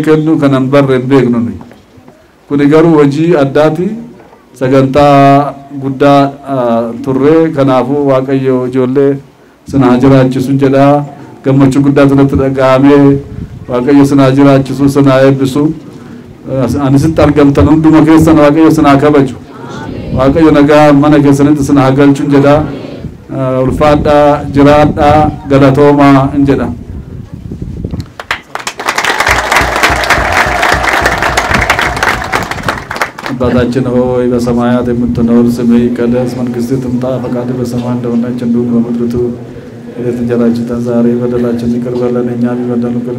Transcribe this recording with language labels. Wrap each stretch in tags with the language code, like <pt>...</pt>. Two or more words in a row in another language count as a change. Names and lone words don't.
<om>kennu kanan barre beeknu kuni garuu hojii addaati sagantaa guddaa turree kanaafuu waaqayyo ijoollee sinaa jiraachisu jedha gammachuu guddaa tunatti dhaga'amee waaqayyo sinaa jiraachisu sinaa eebbisu anisitti argamtan hunduma keessan waaqayyo sinaa kabaju waaqayyo nagaa mana keessanitti sinaa galchu jedha ulfaadhaa jiraadhaa galatoomaa jedha</om> <am>አባታችን ሆይ በሰማያት የምትኖር ስምህ ይቀደስ መንግስትህ ትምጣ ፈቃድህ በሰማይ እንደሆነች እንዲሁ በምድር ትሁን የዕለት እንጀራችንን ዛሬ በደላችንን ይቅር በለን እኛም የበደሉንን ይቅር</am>